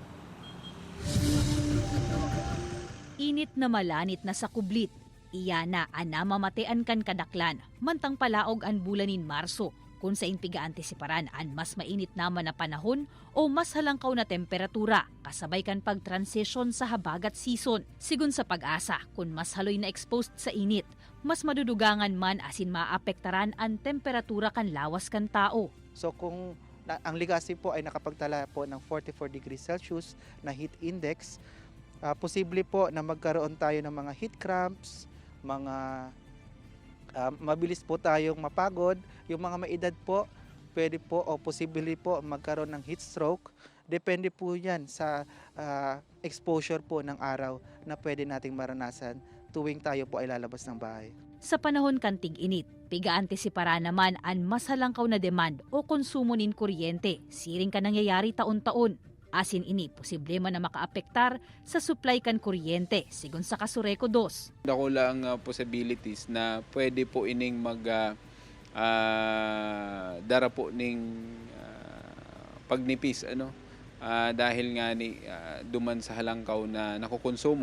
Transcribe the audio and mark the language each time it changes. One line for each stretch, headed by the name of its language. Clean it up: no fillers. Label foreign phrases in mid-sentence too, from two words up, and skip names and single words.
Bikol: Init na malanit na sa kublit, iya na ang namamatean kan kadaklan, mantang palaog ang bulan nin Marso kung sa impiga antisiparan ang mas mainit naman na panahon o mas halangkaw na temperatura kasabay kan pag-transition sa habagat season. Sigun sa pag-asa, kung mas haloy na exposed sa init, mas madudugangan man asin maapektaran ang temperatura kan lawas kan tao.
Filipino: So kung ang Legazpi po ay nakapagtala po ng 44
English: degrees Celsius
Filipino: na
English: heat index,
Filipino: posible po na magkaroon tayo ng mga
English: heat cramps,
Filipino: mga mabilis po tayong mapagod. Yung mga may edad po, pwede po o posible po magkaroon ng heat stroke. Depende po yan sa exposure po ng araw na pwede nating maranasan tuwing tayo po ay lalabas ng bahay.
Bikol: Sa panahon kan tig-init, piga-antisipara naman ang mas halangkaw na demand o konsumo nin kuryente. Siring ka nangyayari taon-taon. Asin ini, posible man na makaapektar sa supply kan kuryente, sigun sa Kasureco 2. Dako lang possibilities na pwede po ining dara po ning pagnipis dahil nga ni duman sa halangkaw na nakukonsumo.